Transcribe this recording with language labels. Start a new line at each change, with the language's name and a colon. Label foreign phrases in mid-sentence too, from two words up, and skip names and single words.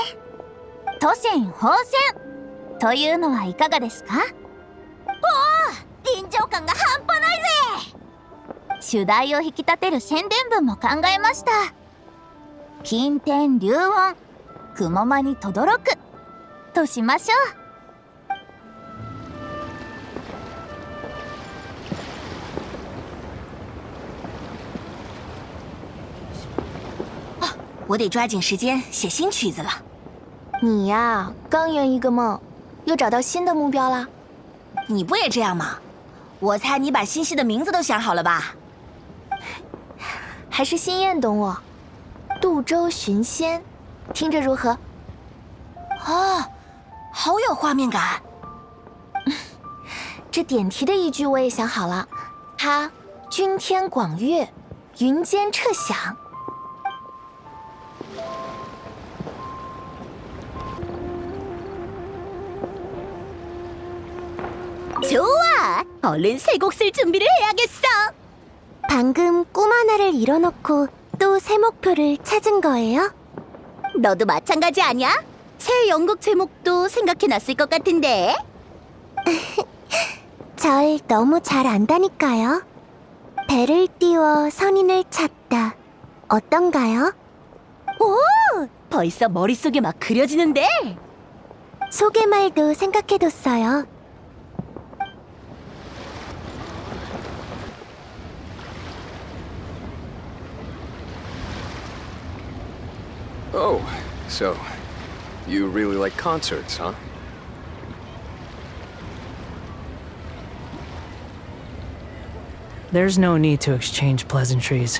Japanese: 都仙宝仙というのはいかがですか？おお、臨場感が半端ないぜ。主題を引き立てる宣伝文も考えました。金天龍音、雲間にとどろくとしましょう。
Chinese: 我得抓紧时间写新曲子了。你呀，刚圆一个梦，又找到新的目标啦？你不也这样吗？我猜你把新戏的名字都想好了吧？还是心燕懂我。渡舟寻仙，听着如何？哦，好有画面感。这点题的一句我也想好了，它君天广月，云间彻响。
Korean: 좋아! 얼른 새 곡 쓸 준비를 해야겠어! 방금 꿈 하나를 이뤄놓고 또 새 목표를 찾은 거예요? 너도 마찬가지 아니야? 새 연극 제목도 생각해놨을 것 같은데? 절 너무 잘 안다니까요. 배를 띄워 선인을 찾다. 어떤가요? 오! 벌써 머릿속에 막 그려지는데? 소개말도 생각해뒀어요.
English: Oh, so you really like concerts, huh? There's no need to exchange pleasantries.